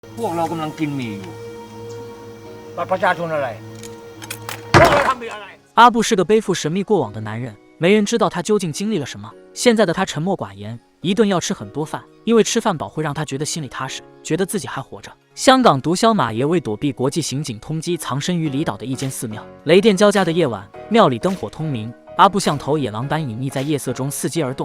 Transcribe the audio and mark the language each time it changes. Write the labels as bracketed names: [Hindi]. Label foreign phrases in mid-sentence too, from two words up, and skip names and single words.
[Thai] พวกเรากำลังกินหมี่อยู่บัตรประชาชนอะไรพวกเราทำผิดอะไร [Chinese] 阿布是个背负神秘过往的男人，没人知道他究竟经历了什么。现在的他沉默寡言，一顿要吃很多饭，因为吃饭饱会让他觉得心里踏实，觉得自己还活着。香港毒枭马爷为躲避国际刑警通缉，藏身于离岛的一间寺庙。雷电交加的夜晚，庙里灯火通明。阿布像头野狼般隐匿在夜色中，伺机而动。